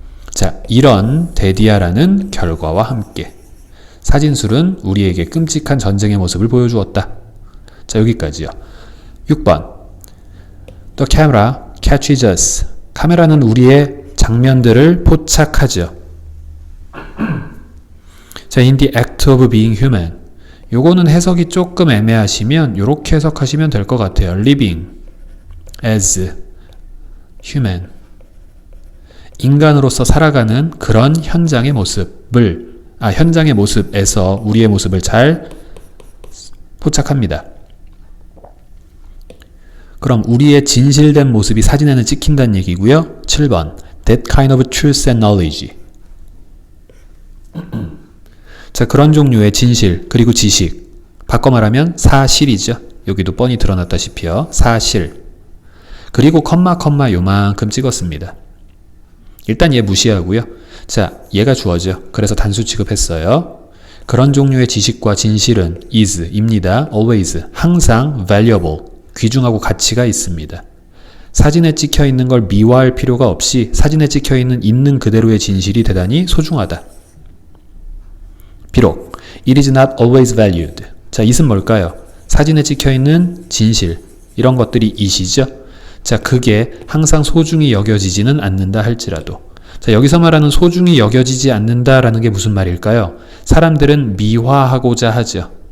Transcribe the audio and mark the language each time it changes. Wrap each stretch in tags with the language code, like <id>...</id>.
<ko>자, 이런 데디아라는 결과와 함께 사진술은 우리에게 끔찍한 전쟁의 모습을 보여주었다. 자, 여기까지요. 6번</ko> <en>The camera catches us.</en> <ko>카메라는 우리의 장면들을 포착하죠. 자,</ko> <en>in the act of being human.</en> <ko>요거는 해석이 조금 애매하시면 요렇게 해석하시면 될 것 같아요.</ko> <en>living as human.</en> <ko>인간으로서 살아가는 그런 현장의 모습을 현장의 모습에서 우리의 모습을 잘 포착합니다. 그럼 우리의 진실된 모습이 사진에는 찍힌다는 얘기고요. 7번</ko> <en>That kind of truth and knowledge.</en> <ko>자, 그런 종류의 진실 그리고 지식, 바꿔 말하면 사실이죠. 여기도 뻔히 드러났다시피요. 사실. 그리고 컴마 요만큼 찍었습니다. 일단 얘 무시하고요. 자, 얘가 주어죠. 그래서 단수 취급했어요. 그런 종류의 지식과 진실은 is입니다. always, 항상 valuable, 귀중하고 가치가 있습니다. 사진에 찍혀 있는 걸 미화할 필요가 없이 사진에 찍혀 있는 그대로의 진실이 대단히 소중하다. 비록</ko> <en>it is not always valued.</en> <ko>자, it은 뭘까요? 사진에 찍혀 있는 진실, 이런 것들이 it이죠. 자, 그게 항상 소중히 여겨지지는 않는다 할지라도. 자, 여기서 말하는 소중히 여겨지지 않는다라는 게 무슨 말일까요? 사람들은 미화하고자 하죠.</ko>